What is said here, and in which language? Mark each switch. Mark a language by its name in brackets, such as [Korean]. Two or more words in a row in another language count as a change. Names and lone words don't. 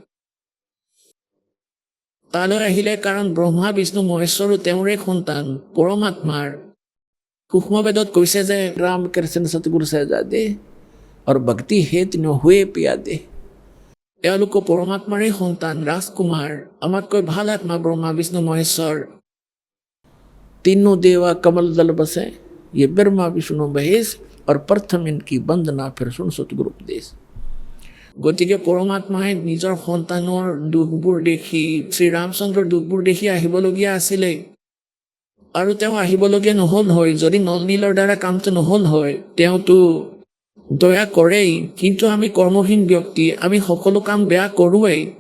[Assamese] তালৈ আহিলে কাৰণ ব্ৰহ্মা বিষ্ণু মহেশ্বৰো তেওঁৰে সন্তান, পৰমাত্মাৰ। সূক্ষ্ম বেদত কৈছে যে ৰাম কৃষ্ণ সতগুৰু সহজাদে আৰু ভক্তি হেত নহয়ে পিয়াদে। এওঁলোকো পৰমাত্মাৰে সন্তান, ৰাজকুমাৰ, আমাতকৈ ভাল আত্মা ব্ৰহ্মা বিষ্ণু মহেশ্বৰ। [Hindi] तीनों देवा कमल दल बसे, ये ब्रह्मा विष्णु महेश और प्रथम इनकी वंदना फिर सुन सतगुरु उपदेश। [Assamese] গতিকে পৰমাত্মাই নিজৰ সন্তানৰ দুখবোৰ দেখি, শ্ৰীৰামচন্দ্ৰৰ দুখবোৰ দেখি আহিবলগীয়া আছিলে। আৰু তেওঁ আহিবলগীয়া নহ'ল হয়, যদি নল নীলৰ দ্বাৰা কামটো নহ'ল হয়। তেওঁতো দয়া কৰেই, কিন্তু আমি কৰ্মহীন ব্যক্তি, আমি সকলো কাম বেয়া কৰোৱেই।